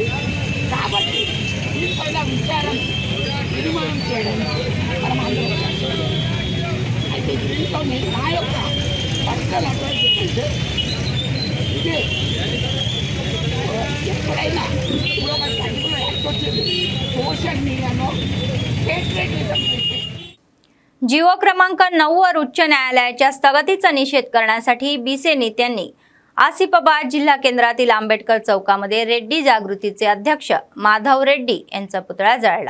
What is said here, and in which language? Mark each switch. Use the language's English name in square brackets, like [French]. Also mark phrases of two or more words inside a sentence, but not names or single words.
[Telugu] కాబట్టి దీనిపైన విచారం నిర్మాణం చేయడానికి మనం అందరం అయితే దీంతో నా యొక్క [English] personal advice [Telugu] ఏంటంటే ఇది ఎప్పుడైనా ఇప్పుడు ఒక పర్టికులర్ [Marathi] जिओ क्रमांक 9 वर उच्च न्यायालयाच्या स्थगितीचा निषेध करण्यासाठी बीसी नेत्यांनी आसिफाबाद जिल्हा केंद्रातील आंबेडकर चौकामध्ये रेड्डी जागृतीचे अध्यक्ष माधव रेड्डी यांचा पुतळा जाळला।